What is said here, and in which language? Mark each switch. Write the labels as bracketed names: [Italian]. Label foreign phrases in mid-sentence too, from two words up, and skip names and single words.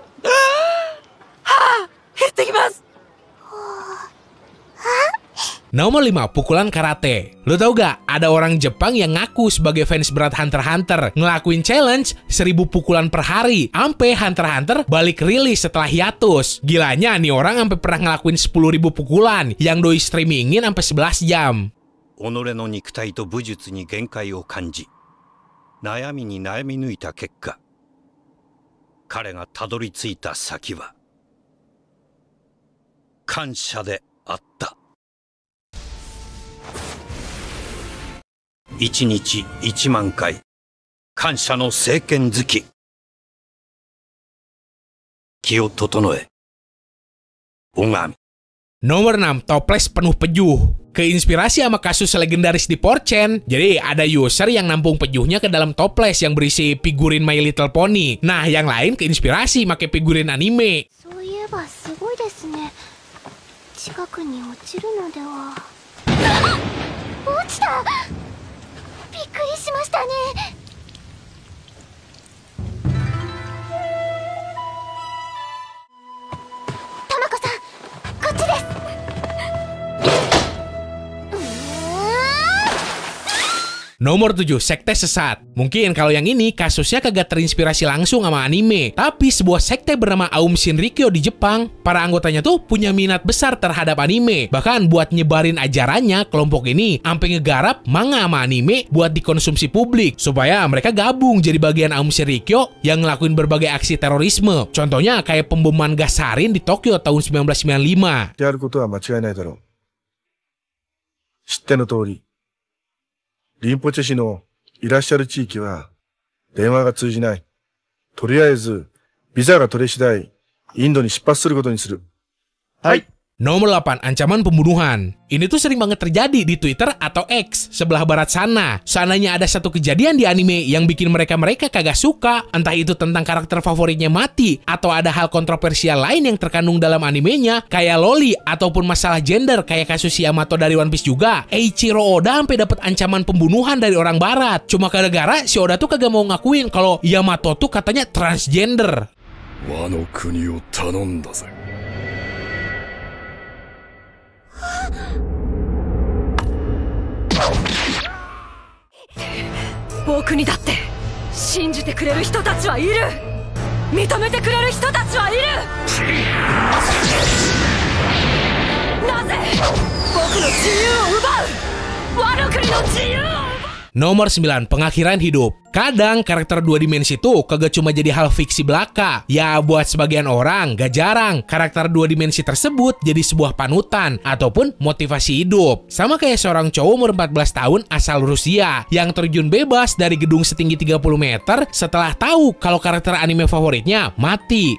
[Indonesian] Nomor 5, pukulan karate. Lo tau gak, ada orang Jepang yang ngaku sebagai fans berat Hunter x Hunter ngelakuin challenge 1000 pukulan per hari. Ampe Hunter x Hunter balik rilis setelah hiatus. Gilanya nih orang sampai pernah ngelakuin 10.000 pukulan yang doi streamingin sampai 11 jam. [Japanese] 己の肉体と武術に限界を感じ、悩みに悩み抜いた結果、彼がたどり着いた先は感謝であった。1日1万回感謝の聖剣好き。気を整え、拝み。 [Indonesian] Nomor 6, toples penuh pejuh. Keinspirasi sama kasus legendaris di 4chan. Jadi ada user yang nampung pejuhnya ke dalam toples yang berisi figurin My Little Pony. Nah, yang lain keinspirasi pakai figurin anime. [Japanese] そういえばすごいですね。近くに落ちるのでは。落ちた。びっくりしましたね。タマコさん、こっちです。 [Indonesian] Nomor Nomor 7, sekte sesat. Mungkin kalau yang ini kasusnya kagak terinspirasi langsung sama anime, tapi sebuah sekte bernama Aum Shinrikyo di Jepang. Para anggotanya tuh punya minat besar terhadap anime. Bahkan buat nyebarin ajarannya, kelompok ini sampai ngegarap manga sama anime buat dikonsumsi publik supaya mereka gabung jadi bagian Aum Shinrikyo yang ngelakuin berbagai aksi terorisme. Contohnya kayak pemboman gas sarin di Tokyo tahun 1995. [Japanese] やることは間違いないだろう。知っての通り、リンポチェ氏のいらっしゃる地域は電話が通じない。とりあえずビザが取れ次第インドに出発することにする。はい。 [Indonesian] Nomor 8, ancaman pembunuhan. Ini tuh sering banget terjadi di Twitter atau X sebelah barat sana. Seandainya ada satu kejadian di anime yang bikin mereka kagak suka, entah itu tentang karakter favoritnya mati, atau ada hal kontroversial lain yang terkandung dalam animenya, kayak loli, ataupun masalah gender kayak kasus Yamato dari One Piece juga, Eiichiro Oda sampai dapat ancaman pembunuhan dari orang barat. Cuma gara-gara si Oda tuh kagak mau ngakuin kalau Yamato tuh katanya transgender. [Japanese] ワノ国を頼んだぜ. 僕にだって信じてくれる人たちはいる。認めてくれる人たちはいる。なぜ僕の自由を奪う。ワノ国の自由を奪う。 [Indonesian] Nomor 9, pengakhiran hidup. Kadang karakter dua dimensi tuh kagak cuma jadi hal fiksi belaka. Ya buat sebagian orang gak jarang karakter dua dimensi tersebut jadi sebuah panutan ataupun motivasi hidup. Sama kayak seorang cowok umur 14 tahun asal Rusia yang terjun bebas dari gedung setinggi 30 meter setelah tahu kalau karakter anime favoritnya mati.